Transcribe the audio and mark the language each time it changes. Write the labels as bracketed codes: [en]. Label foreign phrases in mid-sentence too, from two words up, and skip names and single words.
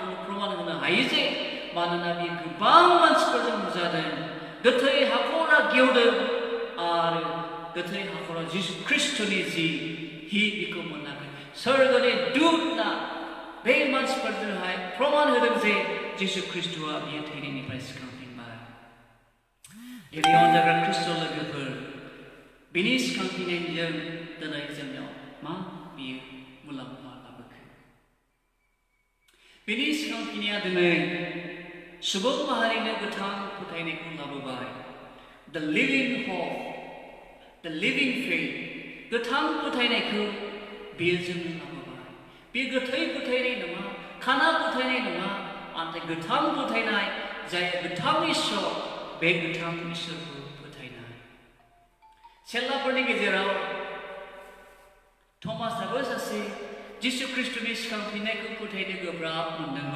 [brx] प्रमान होनो हायो जे मानोना बे गोबां मानसिफोरजों नुजादों गोथै हाखरा गेवदों आरो गोथै हाखरा जिसु ख्रिस्टनि जि हि बेखौ मोनाखै सोरगोनि दूतआ बे मानसिफोरजोंहाय प्रमान होदों जे जिसु ख्रिस्टआ बियो थैनायनिफ्राय सिखांफिनबाय दिनै अनजाग्रा ख्रिस्ट लोगोफोर बिनि सिखांफिननायजों दिनै जोंनियाव मा बियो मुलाम्फा लाबोखो? बिनि सिखांफिननाया दिनै सुबुं माहारिनो गोथां फोथायनायखौ लाबोबाय। [en] The living hope, the living faith, [brx] गोथां फोथायनायखौ बियो जोंनो लाबोबाय। बे गोथै फोथायनाय नङा, खाना फोथायनाय नङा, नाथाय गोथां फोथायनाय, जाय गोथां इसोर, बे गोथां इसोरखौ फोथायनाय। सेलाफोरनि गेजेराव थमासआबो सासे जिसु ख्रिस्टनि सिखांफिननायखौ फोथायनो गोब्राब मोनदोंमोन।